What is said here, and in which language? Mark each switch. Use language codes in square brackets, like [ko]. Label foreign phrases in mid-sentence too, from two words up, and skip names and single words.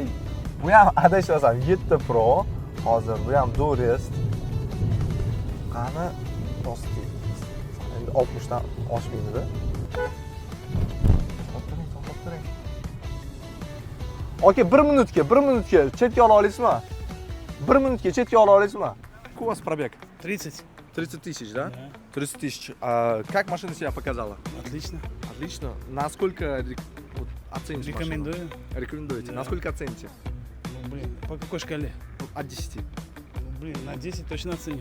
[uz] Bu ham adashmasam 7 Pro. Hozir bu ham Dorest. Qani to'sti. Endi 60 dan oshmaydi. To'xtating. Aka, 1 minutga chetga ola olasizmi? 1 minutga chetga ola olasizmi? [ru] Какой у вас пробег? 30. 30 тысяч, да? Да. 30 тысяч. Как машина себя показала? Отлично. Отлично. Насколько оцените машину? Рекомендую. Рекомендуете. Да. Насколько оцените? Ну, блин, по какой шкале? От 10. Ну, блин, на 10 точно оценю.